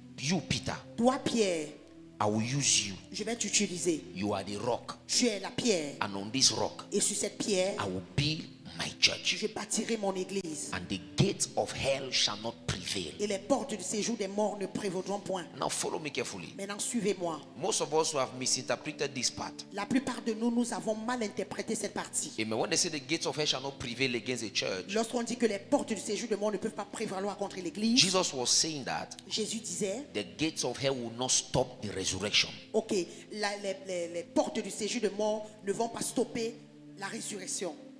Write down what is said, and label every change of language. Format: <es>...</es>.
<en>you Peter,</en> <fr>toi Pierre,</fr> <en>I will use you.</en> <fr>je vais t'utiliser.</fr> <en>You are the rock.</en> <fr>Tu es la pierre.</fr> <en>And on this rock,</en> <fr>Et sur cette pierre,</fr> <en>I will build my church.</en> <fr>je bâtirai mon église.</fr> <en>And the gates of hell shall not prevail.</en> <fr>Et les portes du séjour des morts ne prévaudront point.</fr> <en>Now follow me carefully.</en> <fr>Maintenant, suivez-moi.</fr> <en>Most of us who have misinterpreted this part.</en> <fr>La plupart de nous, nous avons mal interprété cette partie. Amen.</fr> <en>When they say the gates of hell shall not prevail against the church,</en> <fr>Lorsqu'on dit que les portes du séjour des morts ne peuvent pas prévaloir contre l'église,</fr> <en>Jesus was saying that</en> <fr>Jésus disait,</fr> <en>the gates of hell will not stop the resurrection.</en> <fr>ok, les portes du séjour des morts ne vont pas stopper la résurrection.</fr>